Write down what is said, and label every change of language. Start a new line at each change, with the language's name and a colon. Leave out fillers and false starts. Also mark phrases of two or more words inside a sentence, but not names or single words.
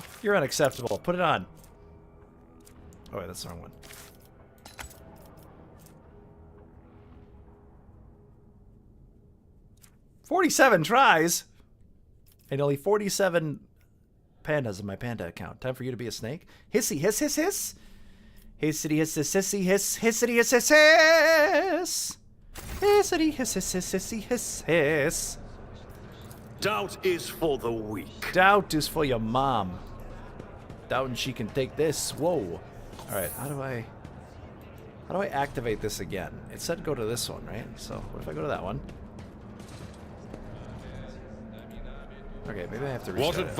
English: You're unacceptable. Put it on. Oh, wait, that's the wrong one. "47 tries! And only 47 pandas in my panda account. Time for you to be a snake. Hissy, hiss, hiss, hiss! Hissity, hiss, hiss, hissy, hiss, hissity, hiss, hiss, hiss! Hissity, hiss, hiss, hiss, hissy, hiss, hiss! Doubt is for the weak. Doubt is for your mom. Doubting she can take this. Whoa. Alright, how do I activate this again? It said go to this one, right? So, what if I go to that one? Okay, maybe I have to restart it.